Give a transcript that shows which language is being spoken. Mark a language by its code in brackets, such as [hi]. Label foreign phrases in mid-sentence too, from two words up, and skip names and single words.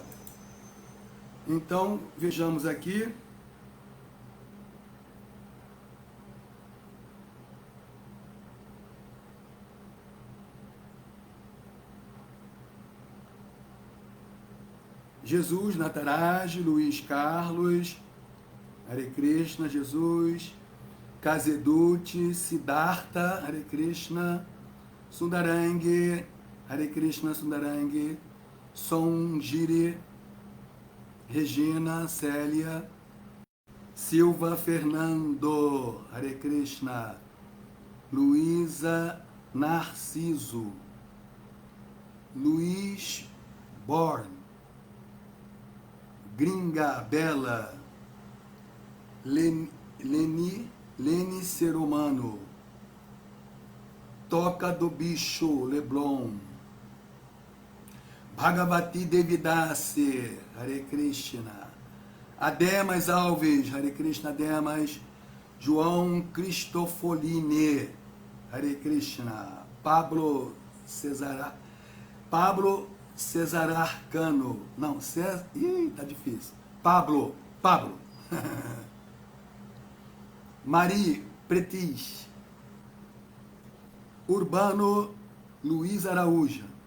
[pt] Então, vejamos aqui. Jesus, Nataraj, Luiz Carlos, Hare Krishna, Jesus, Kazeduti, Siddhartha, Hare Krishna, Sundarangi, Hare Krishna, Sundarangi, Sonjiri, Regina, Célia, Silva Fernando, Hare Krishna, Luísa Narciso, Luiz Born, Gringa Bela, Leni Ser Humano, Toca do Bicho, Leblon, Bhagavati Devidase, Hare Krishna, Ademas Alves, Hare Krishna, Ademas, João Cristofoline, Hare Krishna, Pablo César Arcano. Não, César. Ih, tá difícil. Pablo. Marie Pretis. Urbano Luiz Araújo.